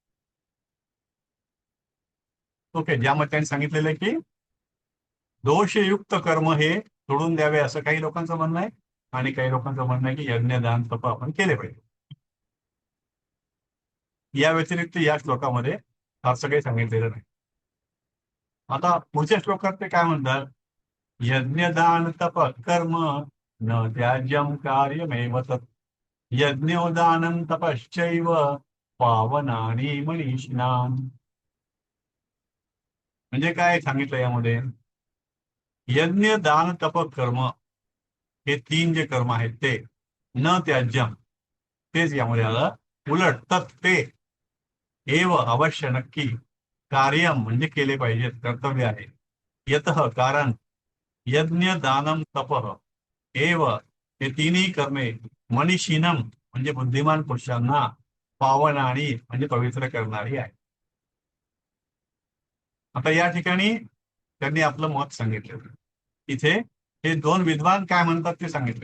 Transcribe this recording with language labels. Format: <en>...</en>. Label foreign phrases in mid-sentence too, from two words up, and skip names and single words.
<mr>ओके, ज्यामध्ये त्यांनी सांगितलेलं आहे की दोषयुक्त कर्म हे सोडून द्यावे असं काही लोकांचं म्हणणं आहे आणि काही लोकांचं म्हणणं आहे की यज्ञ, दान, तप आपण केले पाहिजे. या व्यतिरिक्त या श्लोकामध्ये फारसं काही सांगितलेलं नाही. आता पुढच्या श्लोकात ते काय म्हणतात,</mr> <sa>यज्ञदान तप कर्म न त्याज्यम कार्यमेव तत् यज्ञोदानं तपश्चैव पावनानि मनीषिणाम्.</sa> <mr>म्हणजे काय सांगितलं यामध्ये, यज्ञ दान तप कर्म हे तीन जे कर्म आहेत ते</mr> <sa>न त्याज्यम,</sa> <mr>तेच यामध्ये आलं. उलट</mr> <sa>तत् ते एव</sa> <mr>अवश्य नक्की कार्यम म्हणजे केले पाहिजेत, कर्तव्य आहे. यतः कारण</mr> <sa>यज्ञ दानम तप एव</sa> <mr>हे तिन्ही कर्मे मनीषीनम म्हणजे बुद्धिमान पुरुषांना पावनारी म्हणजे पवित्र करणारी आहे. आता या ठिकाणी त्यांनी आपलं मत सांगितलं. इथे हे दोन विद्वान काय म्हणतात ते सांगितले.</mr>